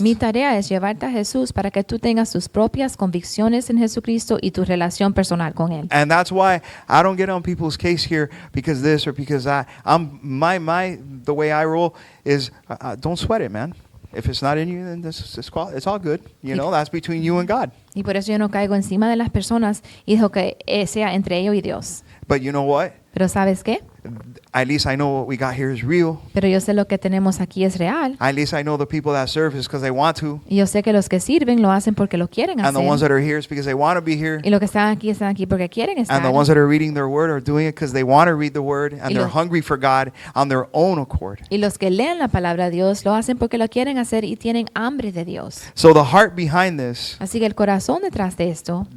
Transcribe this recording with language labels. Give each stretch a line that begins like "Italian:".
Spanish: Mi tarea es llevarte a Jesús para que tú tengas tus propias convicciones en Jesucristo y tu relación personal con Él.
English: And that's why I don't get on people's case here because this or because that. The way I roll is don't sweat it, man. If it's not in you, then it's all good. You know, that's between you and God.
Spanish: Y por eso yo no caigo encima de las personas y dejo que sea entre ellos y Dios.
English: But you know what?
Spanish: Pero ¿sabes qué?
English: At least I know what we got here is real.
Spanish: Pero yo sé lo que tenemos aquí es real.
English: At least I know the people that serve is because they want to.
Spanish: Y yo sé que los que sirven lo hacen porque lo quieren
English: And the ones
Spanish: hacer.
English: that are here is because they want to be here.
Spanish: Y los que están aquí porque quieren estar.
English: And the ones that are reading their word are doing it because they want to read the word and
Spanish: Y
English: they're
Spanish: los-
English: hungry for God on their own accord.
Spanish: Y los que leen la palabra de Dios lo hacen porque lo quieren hacer y tienen hambre de Dios.
English: So the heart behind this,
Spanish: Así que el corazón detrás de esto,